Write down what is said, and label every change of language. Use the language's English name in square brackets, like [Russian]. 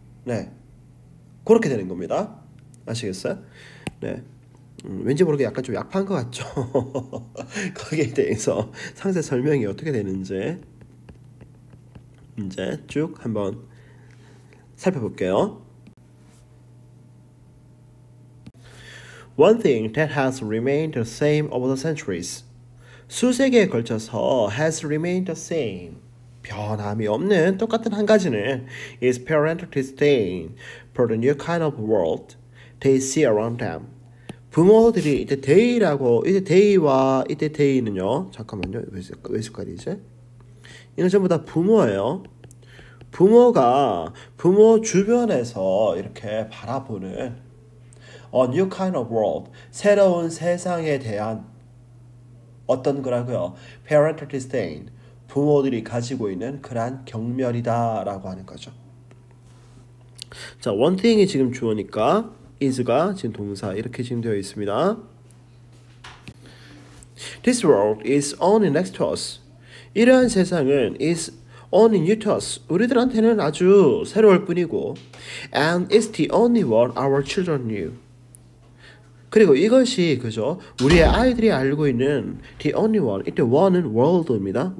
[Korean] 네, 그렇게 되는 겁니다. 아시겠어요? 네. 왠지 모르게 약간 좀 약한 것 같죠? 거기에 대해서 상세 설명이 어떻게 되는지 이제 쭉 한번 살펴볼게요. [English] One thing that has remained the same over the centuries. [Korean] 수세기에 걸쳐서 [English] has remained the same. [Korean] 변함이 없는 똑같은 한 가지는 [English] is parental disdain for the new kind of world they see around them. [Korean] 부모들이 이때 they라고, 이때 they와 이때 they는요. 잠깐만요. 왜 헷갈리지? 이건 전부 다 부모예요. 부모가 부모 주변에서 이렇게 바라보는 [English] a new kind of world, [Korean] 새로운 세상에 대한 어떤 거라고요? parental disdain, 부모들이 가지고 있는 그러한 경멸이다라고 하는 거죠. 자, one thing이 지금 주어니까 is가 지금 동사 이렇게 지금 되어 있습니다. [English] This world is only next to us. [Korean] 이러한 세상은 [English] is only new to us. [Korean] 우리들한테는 아주 새로울 뿐이고 [English] and it's the only one our children knew. [Korean] 그리고 이것이 그죠? 우리의 아이들이 알고 있는 [English] the only one. [Korean] 이때 one은 world입니다.